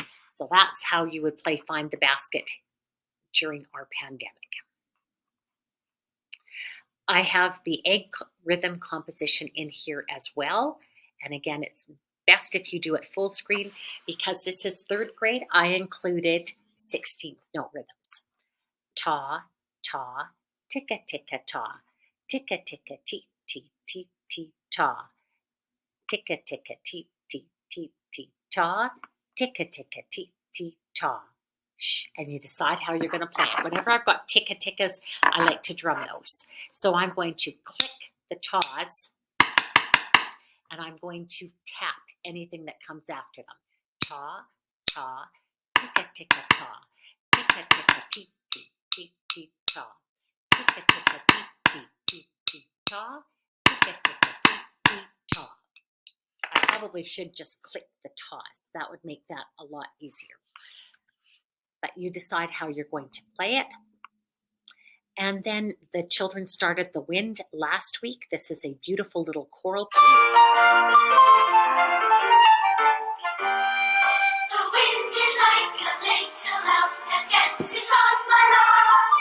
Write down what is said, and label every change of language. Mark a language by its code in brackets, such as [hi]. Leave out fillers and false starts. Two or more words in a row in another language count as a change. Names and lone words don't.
[en] So that's how you would play Find the Basket during our pandemic. I have the egg rhythm composition in here as well. And again, it's best if you do it full screen. Because this is third grade, I included 16th note rhythms. Ta, ta, ticka, ticka, ta. Ticka, ticka, tee, tee, tee, tee, ta. Ticka, ticka, tee, tee, tee, tee, ta. Ticka, ticka, tee, tee, ta. And you decide how you're going to play it. Whenever I've got ticka tickas, I like to drum those. So I'm going to click the tas, and I'm going to tap anything that comes after them. Ta, ta, ticka, ticka, ta. Ticka, ticka, tee, tee, tee, tee, ta. Ticka, ticka, tee, tee, tee, tee, ta. Ticka, ticka, tee, tee, ta. I probably should just click the tas. That would make that a lot easier. But you decide how you're going to play it. And then the children started The Wind last week. This is a beautiful little choral piece. The wind is like a little elf that dances on my lawn.